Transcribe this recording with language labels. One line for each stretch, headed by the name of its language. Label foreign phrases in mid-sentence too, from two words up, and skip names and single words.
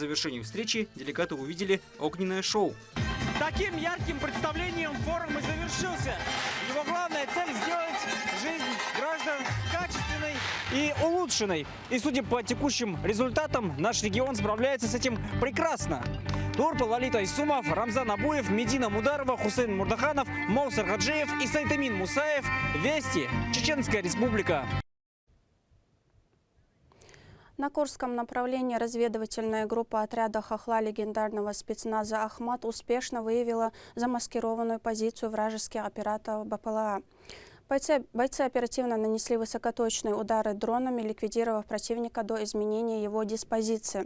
Russian: По завершению встречи делегаты увидели огненное шоу. Таким ярким представлением форум и завершился. Его главная цель – сделать жизнь граждан качественной и улучшенной. И судя по текущим результатам, наш регион справляется с этим прекрасно. Турпы Лолита Исумов, Рамзан Абуев, Медина Мударова, Хусейн Мурдаханов, Моусар Хаджиев и Сайтамин Мусаев. Вести. Чеченская Республика. На Курском направлении разведывательная группа отряда «Хохла» легендарного спецназа «Ахмат» успешно выявила замаскированную позицию вражеских операторов БПЛА. Бойцы оперативно нанесли высокоточные удары дронами, ликвидировав противника до изменения его диспозиции.